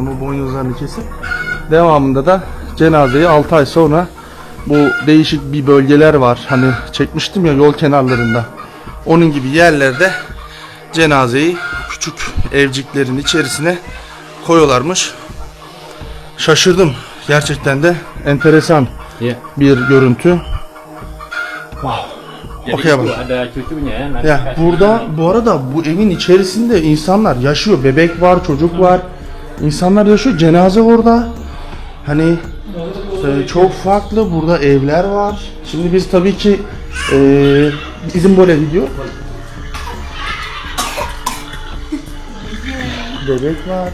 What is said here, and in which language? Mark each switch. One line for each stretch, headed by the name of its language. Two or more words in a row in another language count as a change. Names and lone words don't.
Turkish: Bu boynuzlarını kesip devamında da cenazeyi 6 ay sonra bu değişik bir bölgeler var. Hani çekmiştim ya yol kenarlarında. Onun gibi yerlerde cenazeyi küçük evciklerin içerisine koyuyorlarmış. Şaşırdım. Gerçekten de enteresan Ya. bir görüntü. Wow.
Indonesian: Jadi Okey itu
Turkish: bak.
Indonesian: ada cucunya ya. Nanti Ya kasih
Turkish: burada
Indonesian: nama.
Turkish: bu arada bu evin içerisinde insanlar yaşıyor. Bebek var, çocuk var. İnsanlar yaşıyor. Cenaze orada. Hani çok farklı burada evler var. Şimdi biz tabii ki bizim böyle video. Bebek var.